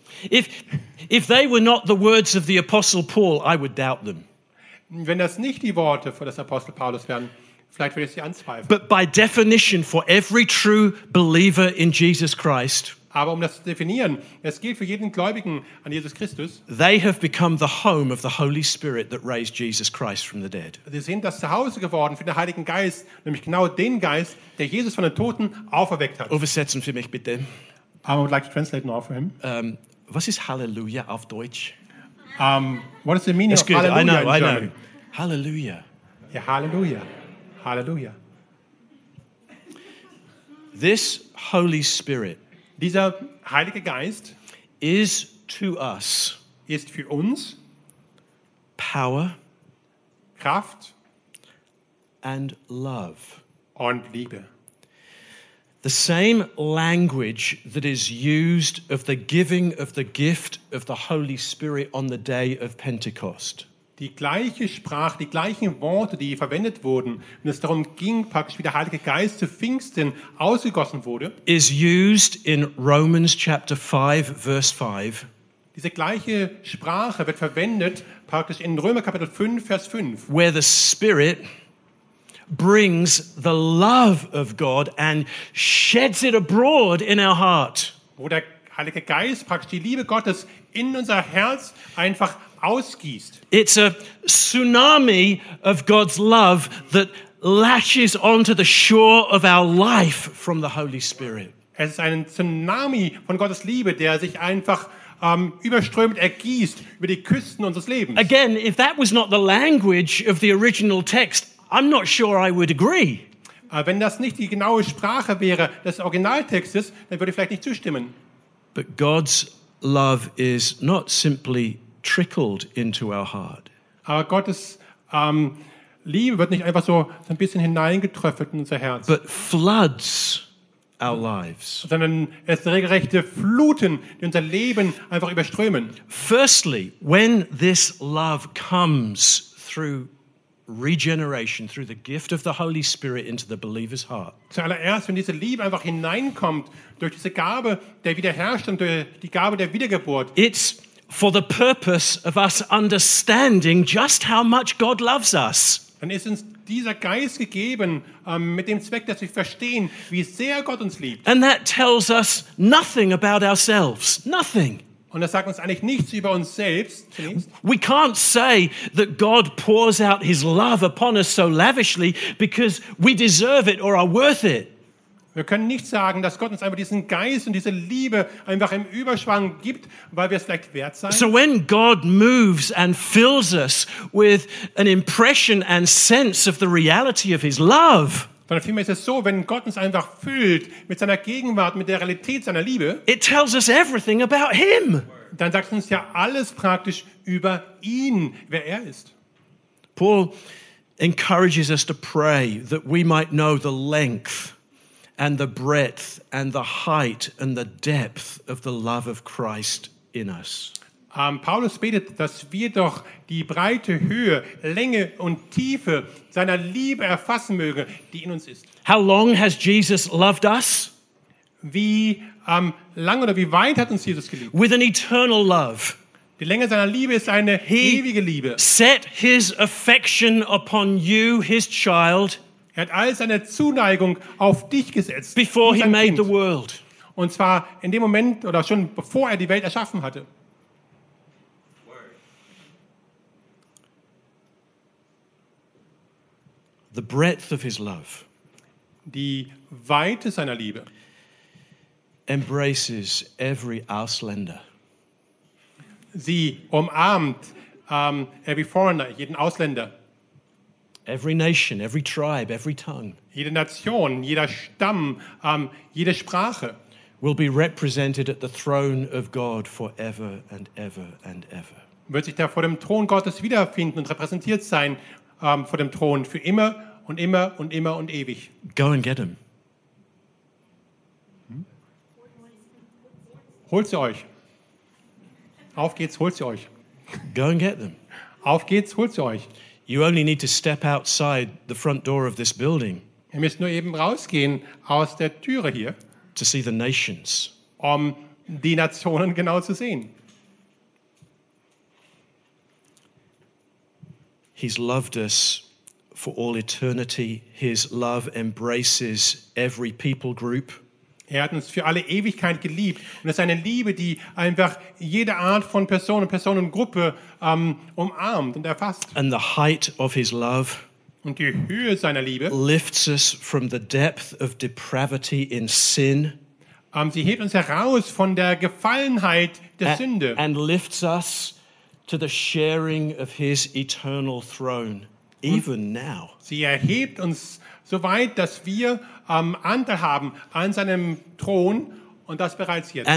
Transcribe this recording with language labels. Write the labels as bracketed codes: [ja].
[en] If they were not the words of the Apostle Paul, I would doubt them. [de] Wenn das nicht die Worte von des Apostel Paulus wären. Vielleicht würde ich sie anzweifeln. [en] But by definition, for every true believer in Jesus Christ, [de] aber um das zu definieren, es gilt für jeden Gläubigen an Jesus Christus, [en] they have become the home of the Holy Spirit that raised Jesus Christ from the dead. [de] Sie sind das Zuhause geworden für den Heiligen Geist, nämlich genau den Geist, der Jesus von den Toten auferweckt hat. Übersetzen für mich bitte. [en] I would like to translate now for him. [de] Was ist Halleluja auf Deutsch? [en] What is the meaning of Halleluja in German? I know. [de] Halleluja. Ja, Halleluja. Hallelujah. [en] This Holy Spirit, [de] dieser Heilige Geist, [en] is to us, [de] ist für uns, [en] power, [de] Kraft, [en] and love, [de] und Liebe. [en] The same language that is used of the giving of the gift of the Holy Spirit on the day of Pentecost. [de] Die gleiche Sprache, die gleichen Worte, die verwendet wurden, wenn es darum ging, praktisch wie der Heilige Geist zu Pfingsten ausgegossen wurde, [en] is used in Romans chapter 5, verse 5. [de] Diese gleiche Sprache wird verwendet praktisch in Römer Kapitel 5, Vers 5. [en] Where the Spirit brings the love of God and sheds it abroad in our heart. [de] Wo der Heilige Geist praktisch die Liebe Gottes in unser Herz einfach ausgießt. [en] It's a tsunami of God's love that latches onto the shore of our life from the Holy Spirit. [de] Es ist ein Tsunami von Gottes Liebe, der sich einfach überströmt, ergießt über die Küsten unseres Lebens. [en] Again, if that was not the language of the original text, I'm not sure I would agree. [de] Wenn das nicht die genaue Sprache wäre des Originaltextes, dann würde ich vielleicht nicht zustimmen. [en] But God's love is not simply trickled into our heart. [de] Aber Gottes Liebe wird nicht einfach so ein bisschen hineingetröpfelt in unser Herz. [en] But floods our lives. [de] Sondern es regelrechte Fluten, die unser Leben einfach überströmen. [en] Firstly, when this love comes through regeneration, through the gift of the Holy Spirit into the believer's heart. [de] Zuallererst, wenn diese Liebe einfach hineinkommt durch diese Gabe der Wiederherstellung, durch die Gabe der Wiedergeburt. [en] It's for the purpose of us understanding just how much God loves us. [de] Dann ist uns dieser Geist gegeben, mit dem Zweck, dass wir verstehen, wie sehr Gott uns liebt. [en] And that tells us nothing about ourselves. Nothing. [de] Und das sagt uns eigentlich nichts über uns selbst. [en] We can't say that God pours out his love upon us so lavishly because we deserve it or are worth it. [de] Wir können nicht sagen, dass Gott uns einfach diesen Geist und diese Liebe einfach im Überschwang gibt, weil wir es vielleicht wert sein. [en] So when God moves and fills us with an impression and sense of the reality of his love, [de] sondern vielmehr ist es so, wenn Gott uns einfach füllt mit seiner Gegenwart, mit der Realität seiner Liebe, [en] it tells us everything about him. [de] Dann sagt uns ja alles praktisch über ihn, wer er ist. [en] Paul encourages us to pray that we might know the length and the breadth and the height and the depth of the love of Christ in us. [de] Paulus betet, dass wir doch die breite Höhe, Länge und Tiefe seiner Liebe erfassen mögen, die in uns ist. [en] How long has Jesus loved us? [de] Wie lang oder wie weit hat uns Jesus geliebt? [en] With an eternal love. [de] Die Länge seiner Liebe ist eine ewige Liebe. [en] Set his affection upon you, his child. [de] Er hat all seine Zuneigung auf dich gesetzt. [en] Before he made the world. [de] Und zwar in dem Moment oder schon bevor er die Welt erschaffen hatte. [en] the breadth of his love, [de] die Weite seiner Liebe, [en] embraces every Ausländer. [de] Sie umarmt [en] every foreigner, [de] jeden Ausländer. [en] Every nation, every tribe, every tongue. [de] Jede Nation, jeder Stamm, jede Sprache. [en] Will be represented at the throne of God forever and ever and ever. [de] Wird sich da vor dem Thron Gottes wiederfinden und repräsentiert sein vor dem Thron für immer und immer und immer und ewig. [en] Go and get him. [de] Holt sie euch. Auf geht's, holt sie euch. [en] Go and get them. [de] Auf geht's, holt sie euch. [en] You only need to step outside the front door of this building. [de] Ihr müsst nur eben rausgehen aus der Türe hier. [en] To see the nations. [de] Um die Nationen genau zu sehen. [en] He's loved us for all eternity. His love embraces every people group. [de] Er hat uns für alle Ewigkeit geliebt. Und es ist eine Liebe, die einfach jede Art von Person und Personengruppe umarmt und erfasst. [en] And the height of his love, [de] und die Höhe seiner Liebe, [en] lifts us from the depth of depravity in sin, [de] sie hebt uns heraus von der Gefallenheit der Sünde, [en] and lifts us to the sharing of his eternal throne, even now. [de] Sie erhebt uns so weit, dass wir Anteil haben an seinem Thron, und das bereits jetzt.